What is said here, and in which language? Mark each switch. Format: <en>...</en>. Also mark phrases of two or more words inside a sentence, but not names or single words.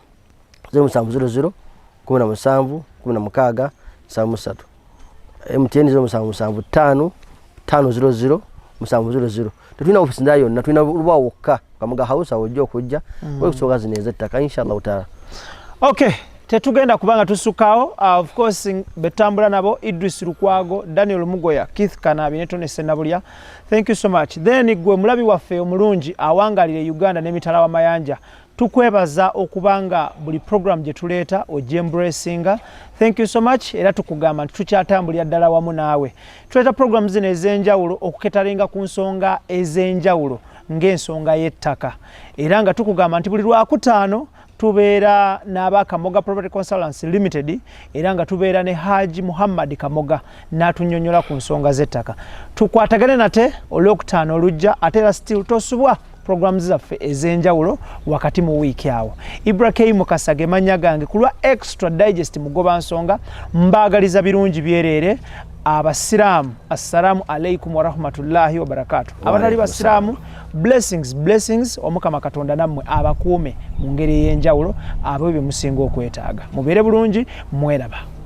<lg>0700 17 16 73 MTN 0775 500 700 tetulina ofisi ndayo na tulina luba wokka Kamoga House awojja okujja okusoga zineze ettaka</lg> <ar>إن شاء الله تعالى.</ar> <lg>Okay, tetugenda kubanga tusukaawo</lg> <en>of course</en> <lg>betambula nabo Idris Lukwago, Daniel Mugoya, Keith Kanabi ne Tone Senabulya.</lg> <en>Thank you so much.</en> <lg>Then gwe mulabi waffe omulungi awangalire Uganda n'emitala wa mayanja. Tukwebaza okubanga buli program gye tuleeta ojembracinga.</lg> <en>Thank you so much.</en> <lg>Era tukugamba tukyatambulira ddala wamu naawe. Tuleeta program zino ez'enjawulo okuketalinga ku nsonga ez'enjawulo ng'ensonga y'ettaka. Era nga tukugamba nti buli Lwakutaano tubeera n'aba Kamoga Property Consultants Limited era nga tubeera ne Haji Muhammad Kamoga n'atunnyonnyola ku nsonga z'ettaka. Tukwatagane nate Olwokutaano olujja ate era still tosubwa programs zaffe ez'enjawulo wakati mu wiiki awo. Ibrahim Mukasage mannya gange ku lwa Extradigest mugoba nsonga mbaagaliza birungi byereere abasiraamu</lg> <ar>السلام عليكم ورحمة الله وبركاته.</ar> <lg>Abatali basiraamu blessings omukama Katonda nammwe abakuume mu ngeri y'enjawulo abo bye musinga okwetaaga. Mubeere bulungi mweraba.</lg>